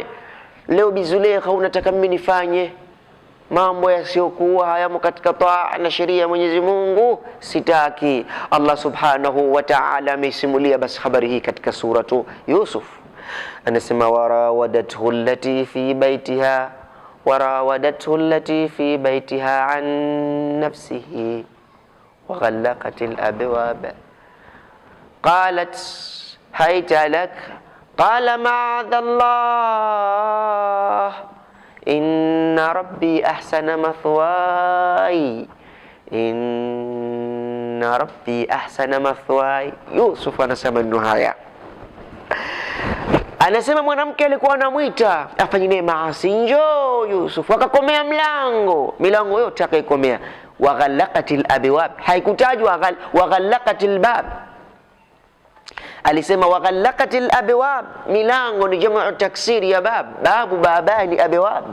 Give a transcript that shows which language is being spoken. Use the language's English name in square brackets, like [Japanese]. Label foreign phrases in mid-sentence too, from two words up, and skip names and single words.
[Swahili] Leo Bizulekha unataka mimi nifanye mambo yasiyokuwa hayamo katika taa na sheria ya Mwenyezi Mungu? Sitaki. [Arabic] الله سبحانه وتعالى [Swahili] ameisimulia basi habari hii katika suratu Yusuf, anasema [Arabic] وراودته التي في بيتها عن نفسه وغلقت الأبواب قالت هيت لك قال معاذ الله إنه ربي أحسن مثواي [Swahili] Yusuf anasema neno haya, anasema mwanamke alikuwa anamwita afanye naye maasi, njoo Yusuf, akakomea milango yote akaikomea. [Arabic] وغلقت الأبواب, [Swahili] haikutajwa [Arabic] وغلقت الباب, [Swahili] alisema [Arabic] وغلقت الأبواب, [Swahili] milango ni [Arabic] جمع تكسير [Swahili] ya babu, [Arabic] بابان أبواب.